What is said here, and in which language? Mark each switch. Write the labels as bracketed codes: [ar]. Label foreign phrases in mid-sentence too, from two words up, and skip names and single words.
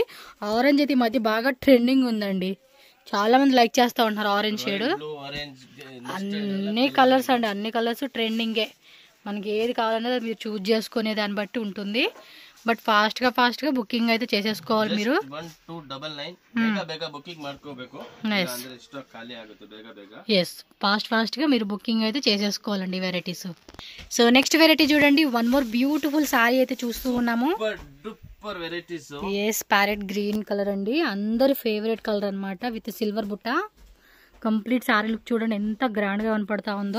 [te] ఆరెంజ్ అయితే ఈ మధ్య బాగా ట్రెండింగ్ ఉందండి, చాలా మంది లైక్ చేస్తా ఉంటున్నారు [en] orange shade. [te] అన్ని కలర్స్ అండి, అన్ని కలర్స్ ట్రెండింగే. మనకి ఏది కావాలనేది మీరు చూజ్ చేసుకునే దాన్ని బట్టి ఉంటుంది. బట్ ఫాస్ట్ గా బుకింగ్ అయితే చేసేసుకోవాలి మీరు. [kn] 1299 ಬೇಗ ಬುಕಿಂಗ್ ಮಾಡ್ಕೋಬೇಕು, ಅಂದ್ರೆ ಸ್ಟಾಕ್ ಖಾಲಿ ಆಗುತ್ತೆ ಬೇಗ. [en] yes fast [te] గా మీరు బుకింగ్ అయితే చేసేసుకోవాలండి వెరైటీస్. [en] so next variety [te] చూడండి, [en] one more beautiful saree [te] అయితే చూస్తూ ఉన్నాము. [en] super varieties. yes parrot green colour [te] అండి, అందరి [en] favourite colour [te] అన్నమాట, [en] with silver [te] బుట్ట. [en] complete saree look [te] చూడండి ఎంత గ్రాండ్ గా కనపడతా ఉందో.